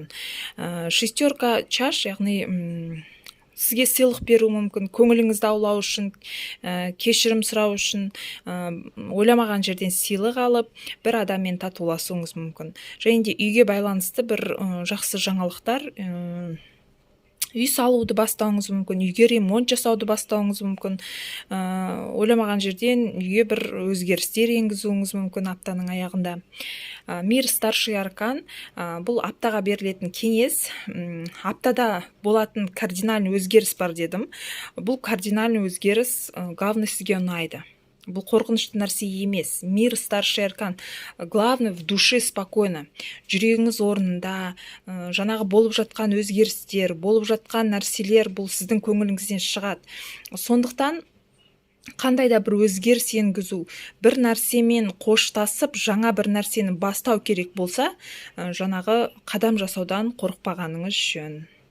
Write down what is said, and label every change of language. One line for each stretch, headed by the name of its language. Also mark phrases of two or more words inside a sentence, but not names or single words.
Russian: Шестерка чаш,
Kazakh: яғни сізге сыйлық беруі мүмкін, көңіліңізді аулау үшін, кешірім сұрау үшін, ойламаған жерден сыйлық алып, бір адаммен татуласуыңыз мүмкін. Және де үйге байланысты бір жақсы жаңалықтар, үй салуды бастауыңыз мүмкін, үйге ремонт жасауды бастауыңыз мүмкін, ойламаған жерден үйге бір өзгерістер енгізуіңіз мүмкін аптаның аяғында.
Russian: Мир старший аркан,
Kazakh: бұл аптаға берілетін кеңес. Аптада болатын кардинальный өзгеріс бар дедім. Бұл кардинальный өзгеріс главный сізге ұнайды. Бұл қорқынышты нәрсе емес.
Russian: Мир старший аркан. Главное, в душе спокойно.
Kazakh: Жүрегіңіз орнында, жаңағы болып жатқан өзгерістер, болып жатқан нәрселер бұл сіздің көңіліңізден шығады. Сондықтан қандай да бір өзгеріс енгізу, бір нәрсемен қоштасып, жаңа бір нәрсені бастау керек болса, жаңағы қадам жасаудан қорықпағаныңыз жөн.